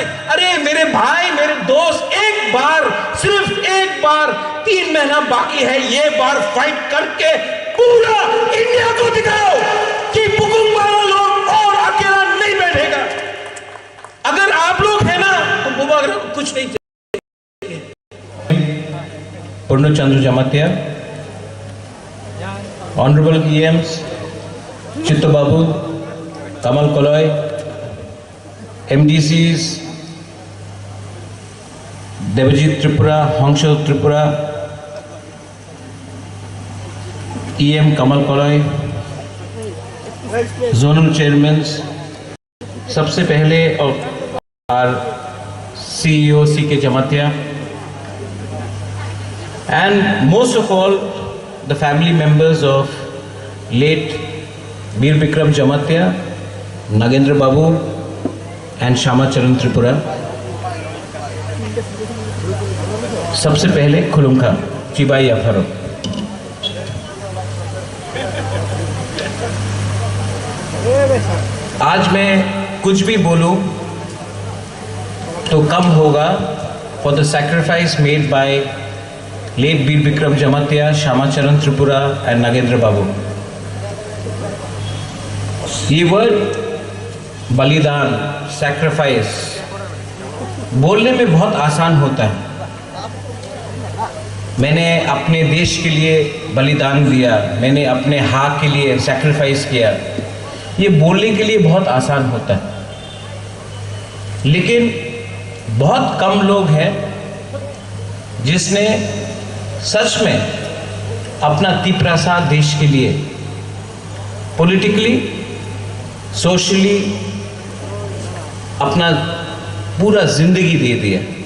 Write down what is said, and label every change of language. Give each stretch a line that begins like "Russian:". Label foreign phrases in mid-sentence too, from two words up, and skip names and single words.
Hindi: अरे मेरे भाई, मेरे दोस्त, एक बार, सिर्फ एक बार, 3 महीना बाकी है, ये बार फाइट करके पूरा इंडिया को दिखाओ कि बुकुंग वाला लोग और अकेला नहीं बैठेगा। अगर आप लोग हैं ना तो बुबा को कुछ नहीं चाहिए।
English: Purnachandra Jamatia, Honorable EMs, Chittu Babu, Kamal Koloy, MDCs, Devajit Tripura, Hongsho Tripura, EM Kamal Koloy, Zonal Chairmen,
Hindi: सबसे पहले और CEO CK Jamatia,
English: and most of all the family members of late Veer Vikram Jamatia, Nagendra Babu and Shama Charan Tripura।
Kok Borok: सबसे पहले खुलुमखा चिबाई अफरो।
Hindi: आज मैं कुछ भी बोलूं तो कम होगा
English: for the sacrifice made by late Veer Vikram Jamatia, Shama Charan Tripura and Nagendra Babu।
Hindi: ये वर्ड बलिदान, सैक्रिफाइस बोलने में बहुत आसान होता है। मैंने अपने देश के लिए बलिदान दिया, मैंने अपने हक के लिए सैक्रिफाइस किया, ये बोलने के लिए बहुत आसान होता है, लेकिन बहुत कम लोग हैं जिसने सच में अपना तिप्रासा देश के लिए
English: politically, socially
Hindi: अपना पूरा जिंदगी दे दिया।